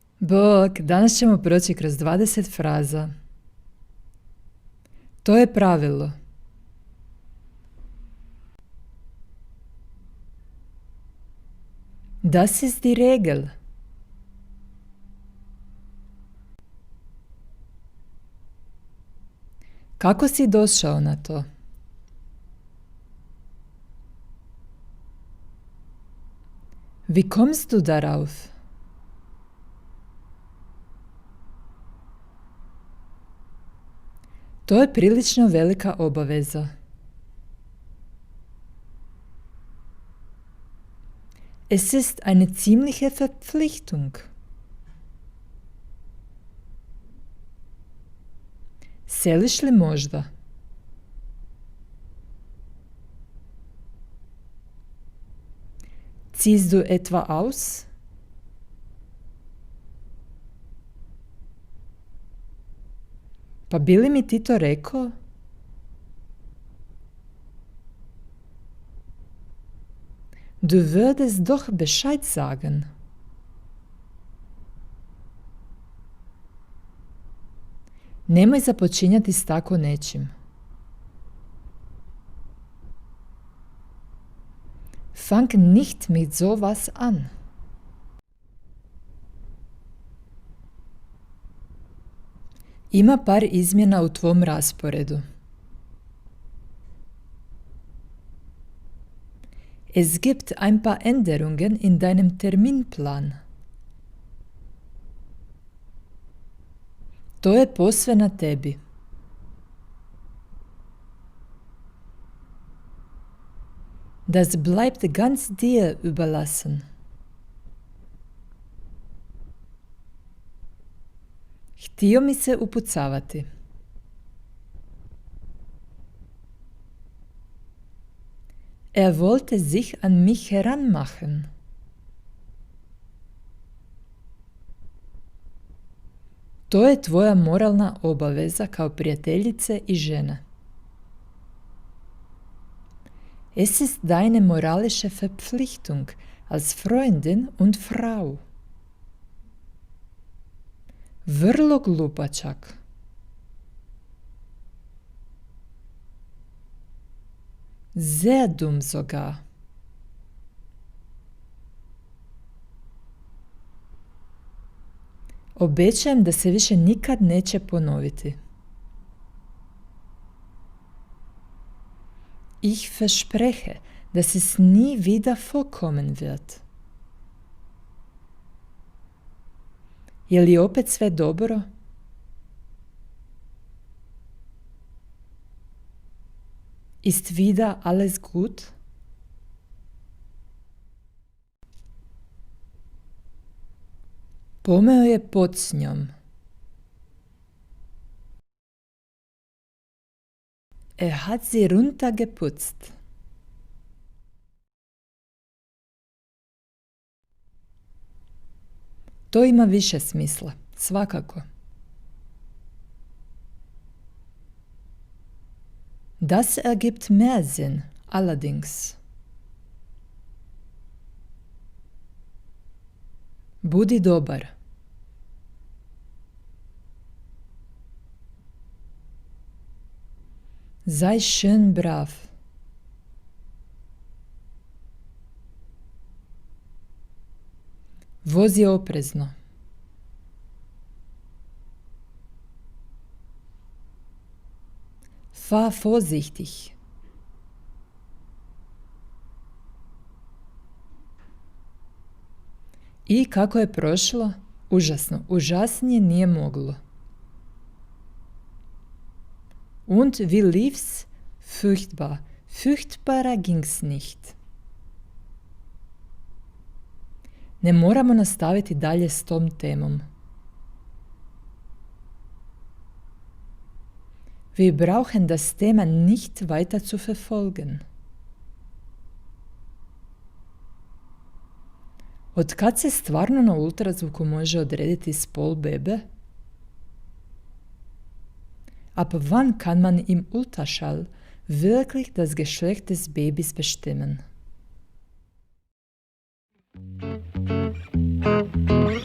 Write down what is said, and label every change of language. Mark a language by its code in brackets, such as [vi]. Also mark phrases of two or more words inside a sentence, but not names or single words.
[hr] Bog, danas ćemo proći kroz 20 fraza. To je pravilo. [de] Das ist die Regel. [hr] Kako si došao na to? [de] Wie kommst du darauf? [hr] To je prilično velika obaveza. [de] Es ist eine ziemliche Verpflichtung. [hr] Seliš li možda? [de] Ziehst du etwa aus? [hr] Pa bi li mi ti to rekao? [de] Du würdest doch Bescheid sagen. [hr] Nemoj započinjati s tako nečim. [de] Fang nicht mit sowas an. [hr] Ima par izmjena u tvom rasporedu. [de] Es gibt ein paar Änderungen in deinem Terminplan. [hr] To je posve na tebi. [de] Das bleibt ganz dir überlassen. [hr] Htio mi se upucavati. [de] Er wollte sich an mich heranmachen. [hr] To je tvoja moralna obaveza kao prijateljice i žene. [de] Es ist deine moralische Verpflichtung als Freundin und Frau. [hr] Vrlo glupačak. [de] Sehr dumm sogar. [hr] Obećajem da se više nikad neće ponoviti. [de] Ich verspreche, dass es nie wieder vorkommen wird. [hr] Je li opet sve dobro? [de] Ist wieder alles gut? [hr] Pomeo je pod s njom. [de] Er hat sie runtergeputzt. [hr] To ima više smisla, svakako. [de] Das ergibt mehr Sinn, allerdings. [hr] Budi dobar. [de] Sei schön brav. [hr] Vozi oprezno. [de] Fahr vorsichtig. [hr] I kako je prošlo? Užasno. Užasnije nije moglo. [de] Und wie lief's? Furchtbar. Furchtbarer ging's nicht. [hr] Ne moramo nastaviti dalje s tom temom. [de] Wir brauchen das Thema nicht weiter zu verfolgen. [hr] Od kad se stvarno na ultrazvuku može odrediti spol bebe? [de] Ab wann kann man im Ultraschall wirklich das Geschlecht des Babys bestimmen?